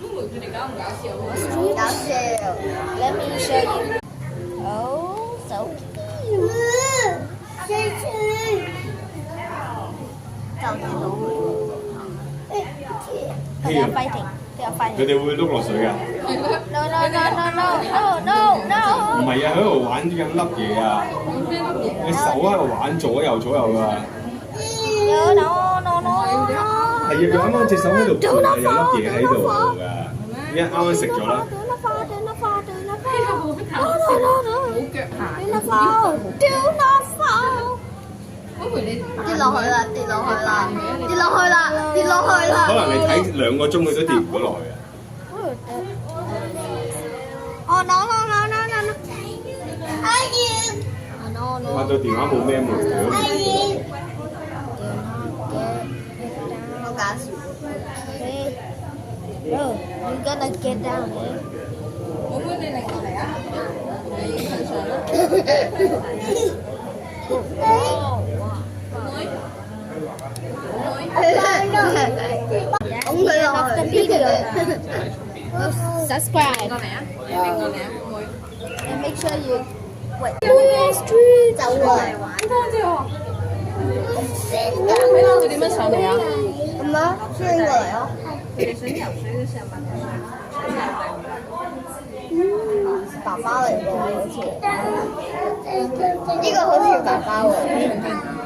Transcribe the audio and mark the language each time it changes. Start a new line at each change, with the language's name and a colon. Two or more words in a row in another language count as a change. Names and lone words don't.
Cantonese: 搞笑。
English: Let me show you. Oh, so cute.
Cantonese: 係啊
English: They are fighting. They are
Cantonese: 佢
English: fighting.
Cantonese: 哋會碌落水㗎？
English: No, no, no, no, no, no,
Cantonese: 唔
English: no, no.
Cantonese: 係啊，喺度玩緊粒嘢啊！你手喺度玩左右㗎。
English: No, no, no, no.
Cantonese: 係啊，佢啱啱隻手喺度有粒嘢喺度㗎，依家啱啱食咗啦。跌落去啦！跌落去啦！跌落去啦！跌落去啦！可能你睇2個鐘佢都跌唔到落去啊！
English: Oh no no no no no no！
Cantonese: 阿燕，
English: No, no.
Cantonese: 拍到電話冇咩門㗎。阿燕，
English: Do
Cantonese: 好搞笑。
English: Okay. Bro, you're gonna get down, eh?
Cantonese: 妹妹你嚟過嚟啊！你向上啦。拱佢落
English: Of the
Cantonese: 去。
English: video. Subscribe
Cantonese: 過嚟啊！你邊個嚟啊？妹。
English: and make sure you wait.
Cantonese: 走過嚟玩。睇下佢點樣上嚟啊？咁啊，飛過嚟咯。爸爸嚟喎，好似。呢個好似爸爸喎。